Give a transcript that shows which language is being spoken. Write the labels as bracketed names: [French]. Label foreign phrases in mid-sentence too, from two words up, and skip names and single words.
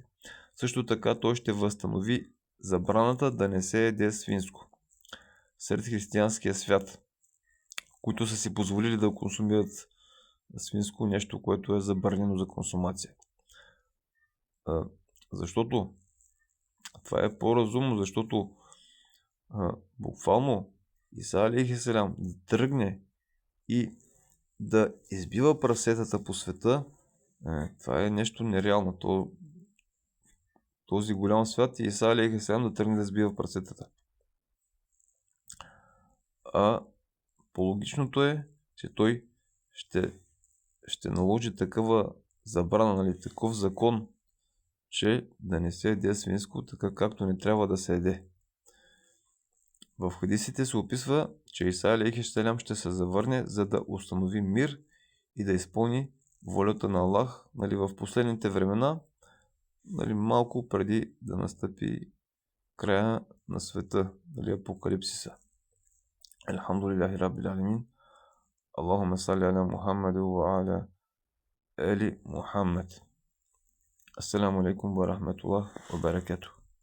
[Bulgarian] Също така той ще възстанови забраната да не се еде свинско сред християнския свят, които са си позволили да консумират свинско, нещо, което е забранено за консумация. Защото това е по-разумно, защото буквално Иса [Arabic] عليه السلام [Bulgarian] да тръгне и да избива прасетата по света, това е нещо нереално. Този голям свят и Иса [Arabic] عليه السلام [Bulgarian] да тръгне да избива прасетата. А по-логичното е, че той ще наложи такава забрана, нали, такъв закон, че да не се еде свинско, така както не трябва да се еде. В хадисите се описва, че Иса [Arabic] عليه السلام [Bulgarian] ще се завърне, за да установи мир и да изпълни волята на Аллах, нали, в последните времена, нали, малко преди да настъпи края на света, нали, апокалипсиса. [Arabic] الحمد لله رب العالمين. اللهم صل على محمد وعلى آل محمد. السلام عليكم ورحمة الله وبركاته.